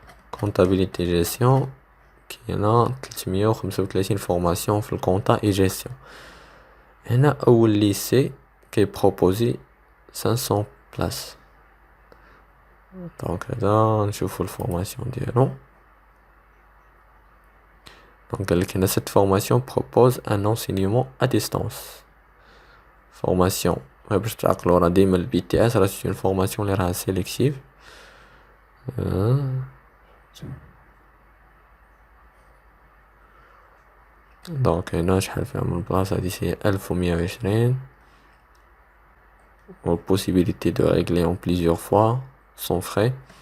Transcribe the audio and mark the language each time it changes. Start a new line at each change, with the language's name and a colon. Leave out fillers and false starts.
Arabic: كونطابيليتي جيستيون كاينه 335 فورماسيون في الكونطا اي جيستيون. هنا اول ليسي كي بروبوزي 500 بلاص، دونك هذا نشوفو الفورماسيون ديالو. دونك قالك هنا
French: cette formation propose un enseignement à distance.
Arabic: فورماسيون باش تعقلوا راه ديما البي تي اس راه سي اون فورماسيون اللي راها سيليكتيف. دونك هنا شحال فيها من بلاصه، هادي سي 1120 و
French: possibilité de régler en plusieurs fois sans frais.